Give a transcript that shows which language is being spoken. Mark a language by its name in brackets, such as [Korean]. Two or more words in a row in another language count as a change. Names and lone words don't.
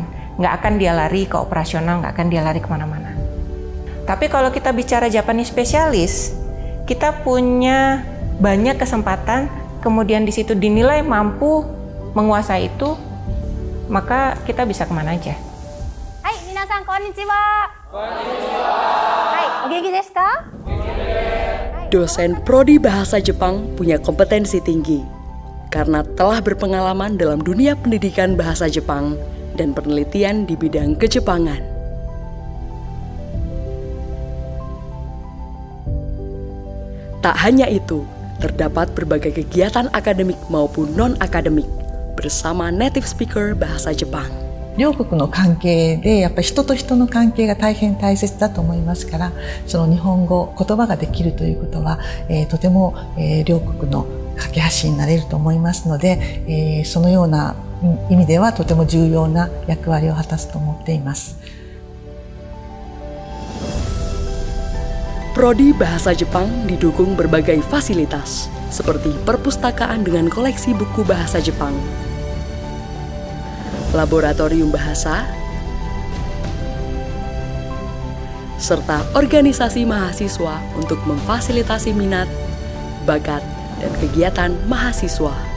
[Indonesian] Nggak akan dia lari ke operasional, nggak akan dia lari kemana-mana. Tapi kalau kita bicara [English] Japanese Specialist, [Indonesian] kita punya banyak kesempatan, kemudian di situ dinilai mampu menguasai itu, maka kita bisa kemana aja. [Japanese] Hai, 皆さんこんにちは. こんにちは。はい、お元気ですか? [Indonesian] Dosen Prodi Bahasa Jepang punya kompetensi tinggi karena telah berpengalaman dalam dunia pendidikan bahasa Jepang dan penelitian di bidang kejepangan. Tak hanya itu, terdapat berbagai kegiatan akademik maupun non-akademik bersama [English] native speaker [Indonesian] bahasa Jepang. [Japanese] 両国の関係でやっぱり人と人の関係が大変大切だと思いますから、その日本語言葉ができるということは、とても、両国の架け橋になれると思いますので、そのような意味ではとても重要な役割を果たすと思っています。 [Indonesian] Prodi Bahasa Jepang didukung berbagai fasilitas seperti perpustakaan dengan koleksi buku bahasa Jepang, laboratorium bahasa, serta organisasi mahasiswa untuk memfasilitasi minat, bakat, dan kegiatan mahasiswa.